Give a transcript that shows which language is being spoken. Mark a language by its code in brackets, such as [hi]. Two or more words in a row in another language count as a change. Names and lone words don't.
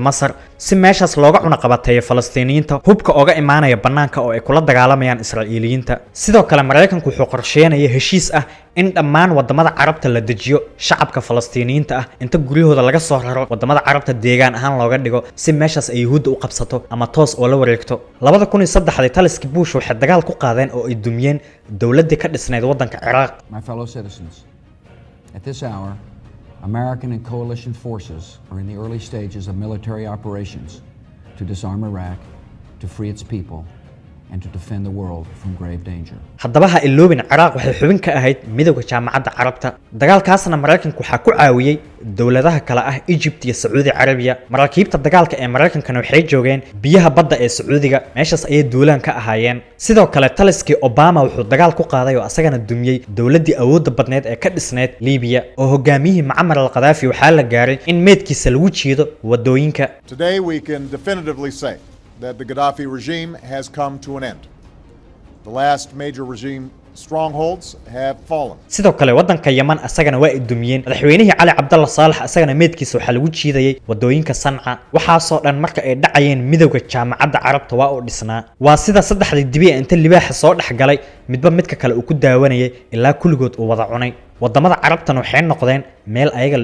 [so] Masar si meeshaas looga cunaqabateeyo Falastiiniyiinta hubka ooga imaanaya banaanka oo ay kula dagaalamayaan Israa'iiliyiinta sidoo kale Mareykanku wuxuu qorsheenayay heshiis ah in dhammaan wadamada Carabta la dejiyo shacabka Falastiiniyiinta ah inta guryahooda laga soo raro wadamada Carabta deegaan ahaan looga dhigo si meeshaas ay Yahuudda u qabsato ama toos oo la wareegto 2003 taliskii Bush waxay dagaal ku qaadeen oo ay dumiyeen dawladda ka dhisnayd wadanka Ciraaq. [en] My fellow citizens, at this hour, American and coalition forces are in the early stages of military operations to disarm Iraq, to free its people, and to defend the world from grave danger. [so] haddaba ha iloobin Ciraaq waxay xubin ka ahayd midowga jaamacadda Carabta dagaalkaasna Mareykanku waxa ku caawiyay dawladaha kala ah Egypt iyo Saudi Arabia maraakiibta dagaalka ee Mareykankana waxay joogeen biyaha badda ee Sacuudiga meeshaas ay duulaan ka ahaayeen sidoo kale taliskii Obama wuxuu dagaal ku qaaday oo asagana dumiyay dawladii awoodda badneed ee ka dhisneyd Liibiya oo hogaamiyihii Muammar al-Qaddafi waxa la gaaray in meedkiisa lagu jiido wadooyinka. [en] Today we can definitively say that the Gaddafi regime has come to an end. The last major regime strongholds have fallen. [so] sidoo kale wadanka Yemen asagana waa idumiyeen madaxweynihii Ali Abdullah Saleh asagana meedkiisa waxa lagu jiidayay wadooyinka Sanca waxa soo dhan marka ay dhacayeen midowga jaamacadda Carabta waa oo dhisnaa waa sida saddexdii dibi inta libaaxa soo dhaxgalay midba midka kale uu ku daawanayay ilaa kulligood uu wada cunay wadamada Carabtan waxay noqdeen meel ayaga la